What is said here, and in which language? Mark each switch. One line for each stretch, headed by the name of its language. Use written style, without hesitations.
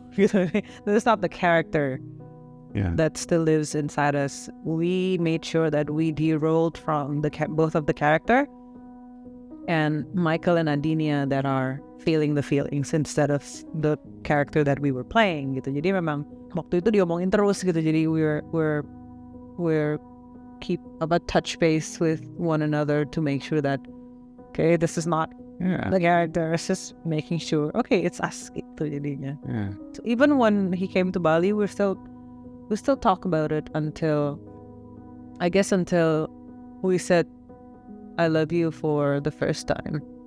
English: This is not the character that still lives inside us. We made sure that we de-rolled from both of the character and Michael and Adinia that are feeling the feelings instead of the character that we were playing
Indonesian: gitu. Jadi memang waktu itu diomongin terus gitu. Jadi
English: we're keep about touch base with one another to make sure that okay, this is not the character. It's just making sure okay, it's us
Indonesian: gitu jadinya.
English: Yeah. So even when he came to Bali, we still talk about it until we said I love you for the first time.